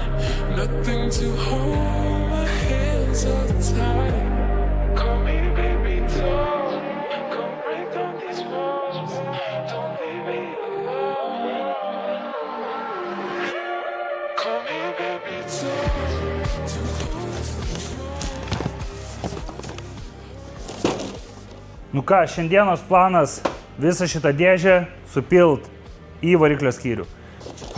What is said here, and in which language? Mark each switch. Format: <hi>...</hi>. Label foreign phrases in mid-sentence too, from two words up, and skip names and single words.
<en>Nothing to hold, my hands are tied. Call me baby tall, come break down these walls. Don't leave me alone. Call me baby tall, too close to</en> <lt>Nu ką, šiandienos planas visą šitą dėžę supilt į variklio skyrių.</lt>